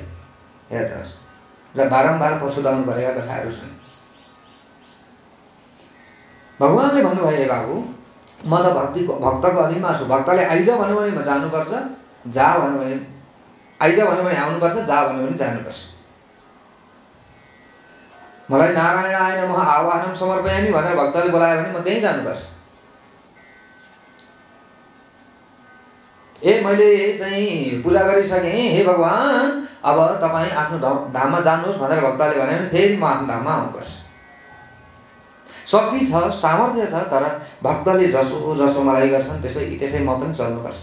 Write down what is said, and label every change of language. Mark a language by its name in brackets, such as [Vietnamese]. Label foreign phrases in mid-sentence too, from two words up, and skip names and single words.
[Nepali] हेर्नुहोस्, र बारम्बार पछुताउनु परेका कथाहरू छन्। भगवानले भन्नुभयो, हे बाबु म त भक्तको अधीनमा छु। भक्तले आइज भन्यो भने म जानुपर्छ, जा भन्यो भने आइज भन्यो भने आउनुपर्छ, जा भन्यो भने जानुपर्छ। मलाई [Sanskrit] नारायणाय नमः आवाहनम समर्पयामि [Nepali] भनेर भक्तले बोलायो भने म त्यहीँ जानुपर्छ। मैले चाहिँ पूजा गरिसकेँ, हे भगवान अब तपाईँ आफ्नो धाममा जानुहोस् भनेर भक्तले भन्यो भने फेरि म आफ्नो धाममा आउनुपर्छ। शक्ति छ, सामर्थ्य छ, तर भक्तले जसो मलाई गर्छन् त्यसै म पनि चल्नुपर्छ।